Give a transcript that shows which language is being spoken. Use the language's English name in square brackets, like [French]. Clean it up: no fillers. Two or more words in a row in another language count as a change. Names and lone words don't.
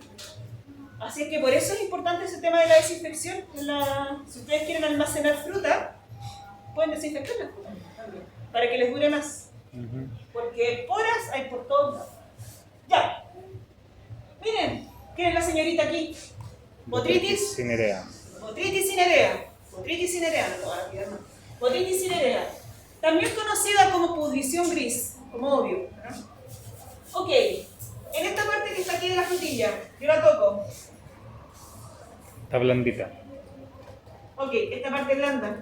[Spanish] Así es que por eso es importante ese tema de la desinfección. Si ustedes quieren almacenar fruta, pueden desinfectar la fruta también, para que les dure más. Porque esporas hay por todos lados. Ya. Miren, ¿quién es la señorita aquí? Botritis Cinerea. Botritis cinerea. Botritis cinerea, no lo voy a olvidar más. Botritis cinerea. También conocida como pudrición gris, como obvio, ¿no? Ok, en esta parte que está aquí de la frutilla, yo la toco. Está blandita. Ok, esta parte blanda.